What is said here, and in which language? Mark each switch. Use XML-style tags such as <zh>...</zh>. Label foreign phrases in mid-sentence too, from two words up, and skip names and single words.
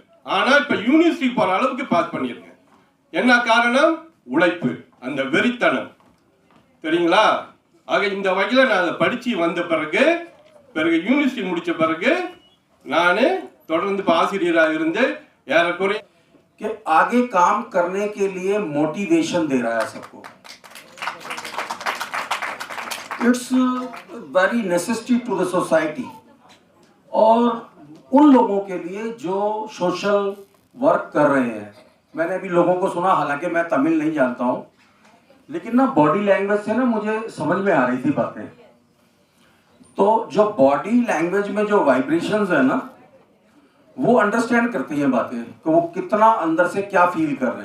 <ta>ஆனா இப்ப யூனிவர்சிட்டி போற அளவுக்கு பாஸ் பண்ணியிருக்கேன். என்ன காரணம்? உழைப்பு, அந்த வெறித்தனம். சரிங்களா? ஆக இந்த வகையில நான் படிச்சு வந்த பிறகு யூனிவர்சிட்டி முடிச்ச பிறகு நான் தொடர்ந்து இப்போ ஆசிரியராக இருந்து ஏறக்குறைய</ta> <hi>कि आगे काम करने के लिए मोटिवेशन दे रहा है सबको.</hi> <en>It's very necessary to the society.</en> <hi>और उन लोगों के लिए जो</hi> <en>social work</en> <hi>कर रहे हैं, मैंने अभी लोगों को सुना, हालांकि मैं तमिल नहीं जानता हूँ, लेकिन ना</hi> <en>body language</en> <hi>से ना मुझे समझ में आ रही थी बातें. तो जो</hi> <en>body language</en> <hi>में जो वाइब्रेशंस है ना, वो अंडरस्टैंड करती हैं बातें कि वो कितना अंदर से क्या फील कर रहे हैं.</hi>